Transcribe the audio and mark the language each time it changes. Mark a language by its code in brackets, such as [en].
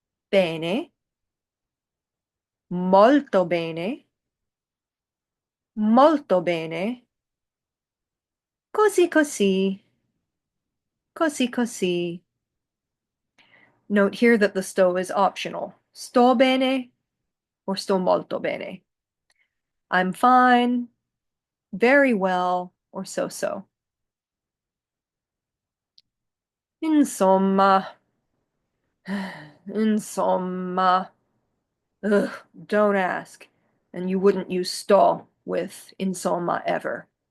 [it] Bene. Molto bene. Molto bene. Così così. Così così. [en] Note here that the sto is optional. [it] Sto bene or sto molto bene. [en] I'm fine, very well, or so-so. [it] Insomma. Insomma. [en] Ugh, don't ask. And you wouldn't use sto with insomma ever.